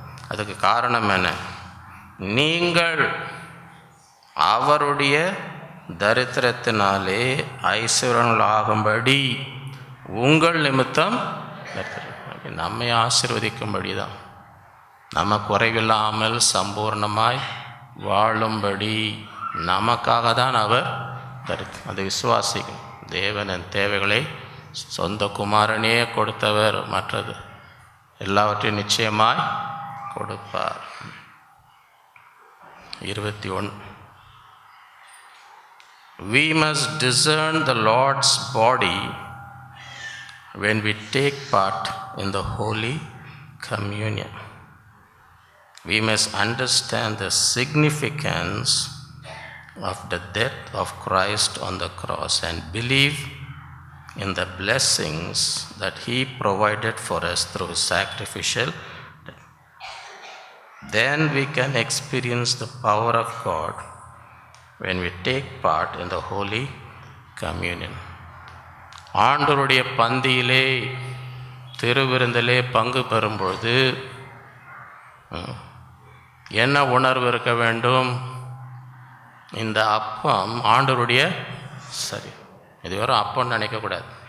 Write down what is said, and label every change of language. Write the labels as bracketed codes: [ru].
[ta] அதுக்கு காரணம் என்ன? நீங்கள் அவருடைய தரித்திரத்தினாலே ஐஸ்வர்யங்கள் ஆகும்படி உங்கள் நிமித்தம் நம்மை ஆசீர்வதிக்கும்படி தான், நம்ம குறைவில்லாமல் சம்பூர்ணமாய் வாழும்படி நமக்காக தான் அவர் அதை விசுவாசிக்கும். தேவனின் தேவைகளை சொந்த குமாரனே கொடுத்தவர், மற்றது எல்லாவற்றையும் நிச்சயமாய் கொடுப்பார். [en] 21. We must discern the Lord's body when we take part in the Holy Communion. We must understand the significance of the death of Christ on the cross and believe in the blessings that He provided for us through His sacrificial death. Then we can experience the power of God when we take part in the Holy Communion. [ta] ஆண்டவருடைய பந்தியிலே திருவிருந்திலே பங்கு பெறும்பொழுது என்ன உணர்வு இருக்க வேண்டும்? இந்த அப்பம் ஆண்டவருடைய சரி, இது வெறும் அப்பம்னு நினைக்கக்கூடாது.